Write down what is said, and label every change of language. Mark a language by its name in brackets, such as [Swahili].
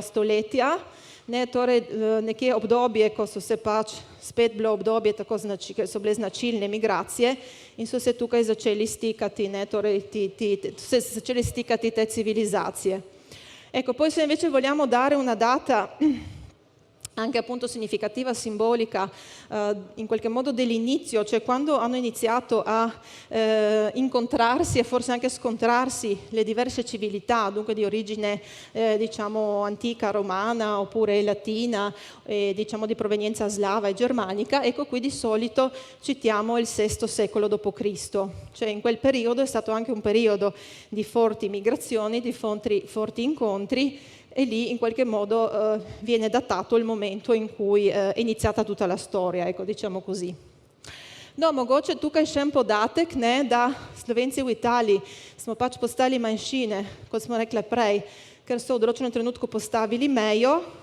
[Slovenian] stoletja, ne, torej nekje obdobje, ko so se pač, spet bilo obdobje, ker so bile značilne migracije in so se tukaj začeli stikati, ne, torej se začeli stikati te civilizacije. [Italian] Ecco, poi se invece vogliamo dare una data anche appunto significativa, simbolica, in qualche modo dell'inizio, cioè quando hanno iniziato a incontrarsi e forse anche scontrarsi le diverse civiltà, dunque di origine diciamo antica romana oppure latina, diciamo di provenienza slava e germanica, ecco qui di solito citiamo il VI secolo d.C., cioè in quel periodo è stato anche un periodo di forti migrazioni, di forti incontri, e lì in qualche modo viene datato il momento in cui è iniziata tutta la storia, ecco, diciamo così. [Slovenian] No, mogoče tukaj še en podatek, ne, da Slovenci v Italiji smo pač postali manjšine, kot smo rekli prej, ker so v določenem trenutku postavili mejo.